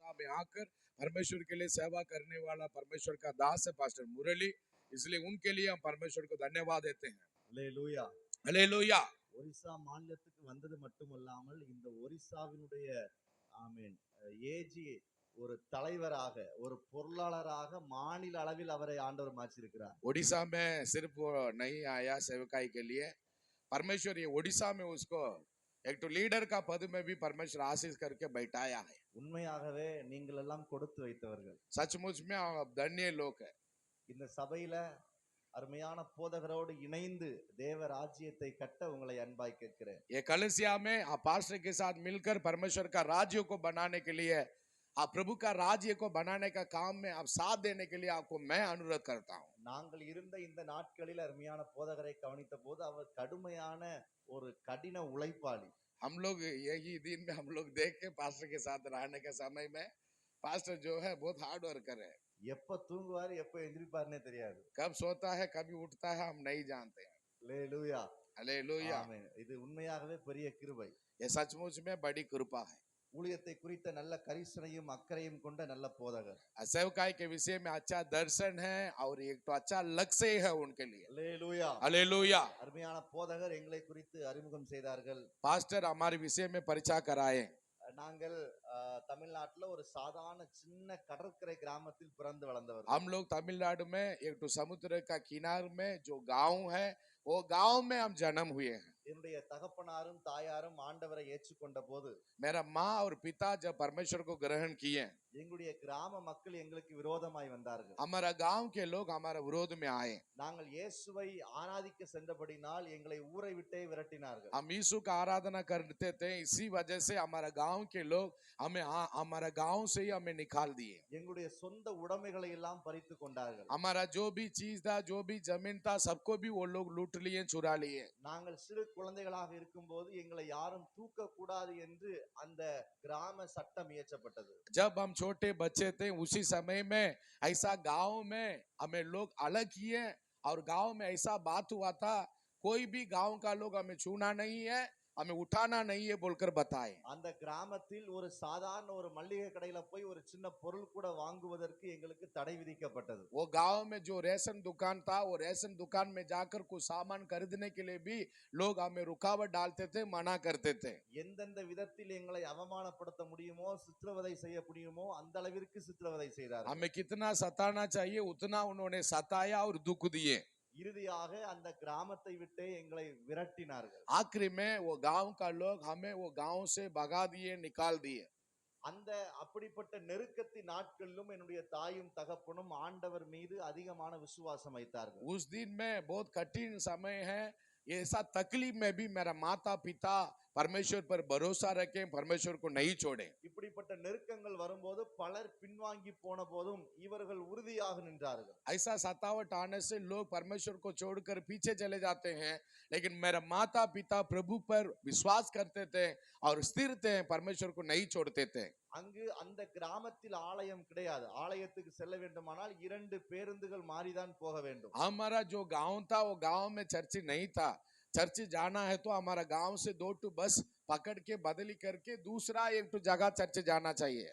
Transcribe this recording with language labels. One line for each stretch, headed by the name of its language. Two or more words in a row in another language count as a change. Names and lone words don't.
Hindi: में आकर परमेश्वर के लिए सेवा करने वाला परमेश्वर का दास है पास्टर मुरली, इसलिए उनके लिए हम परमेश्वर को धन्यवाद देते हैं।
Tamil: அல்லேலூயா.
Hindi: हालेलुया।
Tamil: ஒரிசா மாநிலத்துக்கு வந்தது மட்டுமல்லாமல் இந்த ஒரிசாவினுடைய ஆமீன் ஏஜி ஒரு தலைவராக ஒரு பொருளாளராக மாநில அளவில் அவரை ஆண்டவர் மாற்றிருக்கிறார்.
Hindi: ओडिशा में सिर्फ वो नहीं आया सेवकाई के लिए, परमेश्वर ये ओडिशा में उसको एक तो लीडर का पद में भी परमेश्वर आशीष करके बैठाया है।
Tamil: உண்மையாகவே நீங்கள் எல்லாம் கொடுத்து வைத்தவர்கள்.
Hindi: सचमुच में आप धन्य लोग है।
Tamil: இந்த சபையில அருமையான போதகரோடு இணைந்து தேவ ராஜ்யத்தை கட்ட உங்களை அன்பாய் கேட்கிறேன்.
Hindi: ये कलीसिया में आप पास्टर के साथ मिलकर परमेश्वर का राज्य को बनाने के लिए, आप प्रभु का राज्य को बनाने का काम में आप साथ देने के लिए आपको मैं अनुरोध करता हूँ।
Tamil: நாங்கள் இருந்த இந்த நாட்களில் அருமையான போதகரை கவனித்த போது அவர் கடுமையான ஒரு கடின உழைப்பாளி.
Hindi: हम लोग यही दिन में हम लोग देख के पास्टर के साथ रहने के समय में पास्टर जो है बहुत
English: hard worker
Hindi: है।
Tamil: எப்ப தூங்குவாரு எப்ப எந்திரிப்பாருன்னே தெரியாது.
Hindi: कब सोता है कभी उठता है हम नहीं जानते हैं।
Tamil: அல்லேலூயா.
Hindi: हालेलुया।
Tamil: ஆமென். இது உண்மையாகவே பெரிய கிருபை.
Hindi: ये सचमुच में बड़ी कृपा है।
Tamil: ஊழியத்தை குறித்த நல்ல கரிசனையும் அக்கறையும் கொண்ட நல்ல போதகர்.
Hindi: सेवकाई के विषय में अच्छा दर्शन है और एक तो अच्छा लक्ष्य है उनके लिए।
Tamil: அல்லேலூயா.
Hindi: हालेलुया।
Tamil: அருமையான போதகர் எங்களை குறித்து அறிமுகம் செய்தார்கள்.
Hindi: पास्टर हमारे विषय में परिचय कराए।
Tamil: நாங்கள் தமிழ்நாட்டுல ஒரு சாதாரண சின்ன கடற்கரை கிராமத்தில் பிறந்து வளர்ந்தவர்.
Hindi: हम लोग तमिलनाडु में एक तो समुद्र का किनारे में जो गांव है वो गांव में हम जन्म हुए हैं।
Tamil: என்னுடைய தகப்பனாரும் தாயாரும் ஆண்டவரை ஏற்றுக்கொண்ட போது
Hindi: मेरा माँ और पिता जब परमेश्वर को ग्रहण किए,
Tamil: எங்களுடைய கிராம மக்கள் எங்களுக்கு விரோதமாய் வந்தார்கள்.
Hindi: हमारा गांव के लोग हमारे विरोध में आए।
Tamil: நாங்கள் இயேசுவை ஆராதிக்க சென்றபடினால் எங்களை ஊரை விட்டே விரட்டினார்கள்.
Hindi: हम यीशु का आराधना करते थे, इसी वजह से हमारा गांव के लोग हमारा गांव से ही हमें निकाल दिए।
Tamil: எங்களுடைய சொந்த உடைமைகளை எல்லாம் பறித்து கொண்டார்கள்.
Hindi: हमारा जो भी चीज था, जो भी जमीन था, सबको भी वो लोग लूट लिए, चुरा लिए।
Tamil: நாங்கள் சிறு குழந்தைகளாக இருக்கும்போது எங்களை யாரும் தூக்க கூடாது என்று அந்த கிராம சட்டம் இயற்றப்பட்டது.
Hindi: जब हम छोटे बच्चे थे उसी समय में ऐसा गांव में हमें लोग अलग किए और गांव में ऐसा बात हुआ था, कोई भी गांव का लोग हमें छूना नहीं है, हमें उठाना नहीं है बोलकर बताए।
Tamil: அந்த கிராமத்தில் ஒரு சாதாரண ஒரு மளிகை கடையில போய் ஒரு சின்ன பொருள் கூட வாங்குவதற்கு எங்களுக்கு தடை விதிக்கப்பட்டது.
Hindi: वो गांव में जो रेशन दुकान था, वो रेशन दुकान में जाकर कुछ सामान खरीदने के लिए भी लोग हमें रुकावट डालते थे, मना करते थे।
Tamil: எந்தெந்த விதத்தில் எங்களை அவமானப்படுத்த முடியுமோ சித்திரவதை செய்ய முடியுமோ அந்த அளவிற்கு சித்திரவதை செய்தார்கள்.
Hindi: हमें कितना सताना चाहिए उतना उन्होंने सताया और दुख दिए।
Tamil: இறுதியாக அந்த கிராமத்தை விட்டே எங்களை விரட்டினார்கள்.
Hindi: आखिरी में वो गांव का लोग हमें वो गांव से भगा दिए, निकाल दिए।
Tamil: அந்த அப்படிப்பட்ட நெருக்கத்தின் நாட்களிலும் என்னுடைய தாயும் தகப்பனும் ஆண்டவர் மீது அதிகமான விசுவாசம் வைத்தார்கள்.
Hindi: उस दिन में बहुत कठिन समय है, ऐसा तकलीफ में भी मेरा माता पिता परमेश्वर पर भरोसा रखे, परमेश्वर को नहीं छोड़े।
Tamil: இப்படிப்பட்ட நெருக்கங்கள் வரும்போது பலர் பின்வாங்கி போன போதும் இவர்கள் உறுதியாக நின்றார்கள்.
Hindi: ऐसा सतावट आने से लोग परमेश्वर को छोड़कर पीछे चले जाते हैं, लेकिन मेरा माता पिता प्रभु पर विश्वास करते थे और स्थिर थे, परमेश्वर को नहीं छोड़ते थे।
Tamil: அங்கு அந்த கிராமத்தில் ஆலயம் கிடையாது. ஆலயத்துக்கு செல்ல வேண்டுமானால் 2 பேருந்துகள் மாறிதான் போக வேண்டும்.
Hindi: हमारा जो गांव था वो गांव में चर्च नहीं था, चर्च जाना है तो हमारा गांव से 2 बस पकड़ के बदली करके दूसरा एक जगह चर्च जाना चाहिए।